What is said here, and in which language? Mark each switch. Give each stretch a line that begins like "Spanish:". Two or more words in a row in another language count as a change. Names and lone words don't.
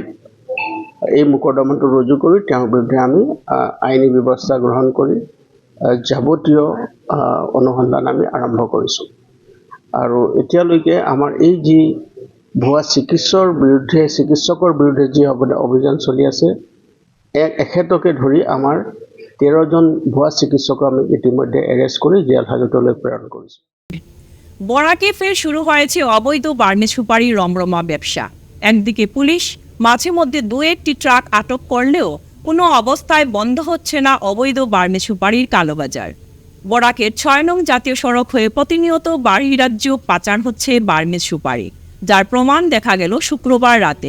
Assamese: এই মোকৰ্দমাটো ৰুজু কৰি তেওঁৰ বিৰুদ্ধে আমি আইনী ব্যৱস্থা গ্ৰহণ কৰি যাৱতীয় অনুসন্ধান আমি আৰম্ভ কৰিছোঁ। আৰু এতিয়ালৈকে আমাৰ এই যি ভুৱা চিকিৎসকৰ বিৰুদ্ধে যি অভিযান চলি আছে, এখেতকে ধৰি আমাৰ 13 জন ভুৱা চিকিৎসক আমি ইতিমধ্যে এৰেষ্ট কৰি জেল হাজতলৈ প্ৰেৰণ কৰিছোঁ।
Bangla: বরাকে ফের শুরু হয়েছে অবৈধ বার্মি সুপারি রমরমা ব্যবসা। একদিকে পুলিশ মাঝে মধ্যে 2-1টি ট্রাক আটক করলেও কোনো অবস্থায় বন্ধ হচ্ছে না অবৈধ বার্মি সুপারির কালোবাজার। বরাকের 6 নং জাতীয় সড়ক হয়ে প্রতিনিয়ত বাহিরাজ্য পাচার হচ্ছে বার্মি সুপারি, যার প্রমাণ দেখা গেল শুক্রবার রাতে।